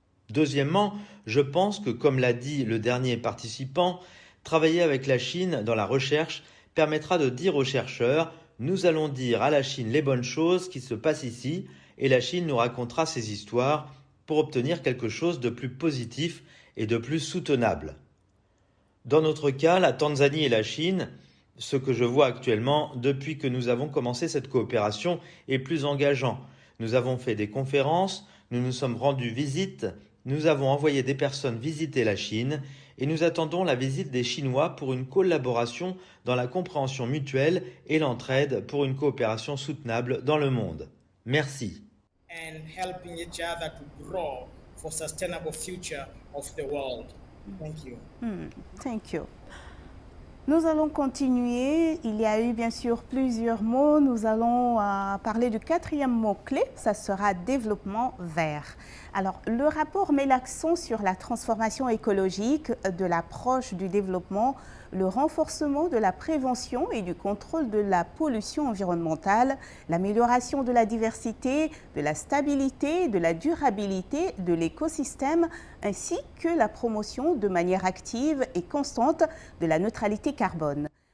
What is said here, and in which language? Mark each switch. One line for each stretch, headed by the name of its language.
French: Deuxièmement, je pense que, comme l'a dit le dernier participant, travailler avec la Chine dans la recherche permettra de dire aux chercheurs « Nous allons dire à la Chine les bonnes choses qui se passent ici et la Chine nous racontera ses histoires pour obtenir quelque chose de plus positif et de plus soutenable. » Dans notre cas, la Tanzanie et la Chine, ce que je vois actuellement depuis que nous avons commencé cette coopération est plus engageant. Nous avons fait des conférences, nous nous sommes rendus visite, nous avons envoyé des personnes visiter la Chine et nous attendons la visite des Chinois pour une collaboration dans la compréhension mutuelle et l'entraide pour une coopération soutenable dans le monde. Merci.
English: And helping each other to grow for sustainable future of the world. Thank you. Thank you.
French: Nous allons continuer. Il y a eu bien sûr plusieurs mots. Nous allons parler du quatrième mot-clé. Ça sera développement vert. Alors, le rapport met l'accent sur la transformation écologique de l'approche du développement, le renforcement de la prévention et du contrôle de la pollution environnementale, l'amélioration de la diversité, de la stabilité, de la durabilité de l'écosystème, ainsi que la promotion de manière active et constante de la neutralité carbone.